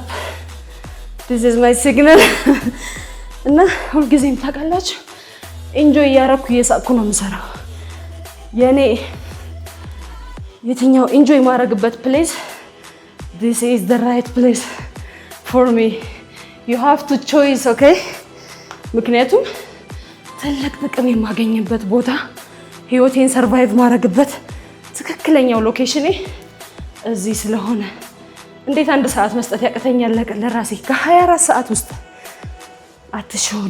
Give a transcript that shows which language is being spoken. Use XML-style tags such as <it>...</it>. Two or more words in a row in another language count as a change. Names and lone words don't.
<en>This is my signal.</en> <am>እና ሁልጊዜም ታውቃላችሁ ኢንጆይ እያደረኩ እየሳቅኩ ነው የምሰራው። የኔ የትኛው ኢንጆይ የማደርግበት ፕሌስ</am> <en>this is the right place for me. You have to choose, okay?</en> <am>ምክንያቱም ትልቅ ጥቅም የማገኝበት ቦታ ህይወቴን ሰርቫይቭ ማድረግበት ትክክለኛው ሎኬሽኔ እዚህ ስለሆነ እንዴት አንድ ሰዓት መስጠት ያቅተኛል ለራሴ ከ24 ሰዓት ውስጥ አትሸወዱ</am>